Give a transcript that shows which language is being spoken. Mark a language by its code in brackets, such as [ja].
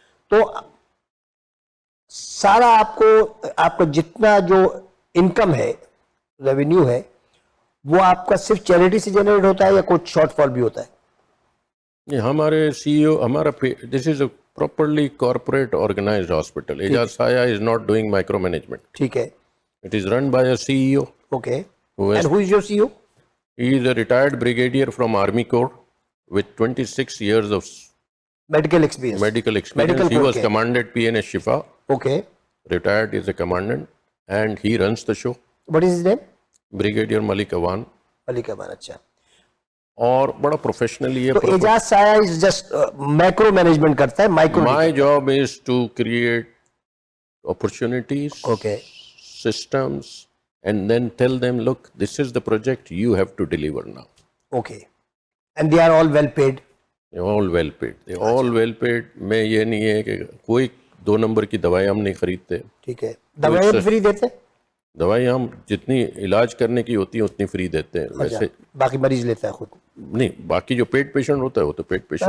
[ur] تو سارا آپ کا جتنا جو انکم ہے, ریونیو ہے, وہ آپ کا صرف چیریٹی سے جنریٹ ہوتا ہے یا کچھ شارٹ فال بھی ہوتا ہے؟ ہمارے CEO ہمارا [en] This is a properly corporate organised hospital. Ijaz Saya is not doing micro management. [ur] ٹھیک ہے, [en] It is run by a CEO. Okay. And who is your CEO? He is a retired brigadier from Army Corps with 26 years of medical experience. medical experience. He was commanded PNS Shifa. Okay. Retired is a commandant and he runs the show. What is his name? Brigadier Malik Awan. [ur] ملک امان. اچھا. اور بڑا professionally ہے. تو اعجاز سایہ [en] is just [ur] micro management کرتا ہے, micro. [en] My job is to create opportunities, Okay. systems, and then tell them, look, this is the project you have to deliver now. Okay. And they are all well paid. They're all well paid. They're all well paid. [ur] میں یہ نہیں ہے کہ کوئی 2 number کی دوائی ہم نہیں خریدتے. ٹھیک ہے. دوائیں بھی فری دیتے ہیں؟ دوائی ہم جتنی علاج کرنے کی ہوتی ہیں اتنی فری دیتے ہیں. ویسے باقی مریض لیتا ہے خود؟ نہیں, باقی جو پیڈ پیشنٹ ہوتا ہے وہ تو پیڈ پیشنٹ.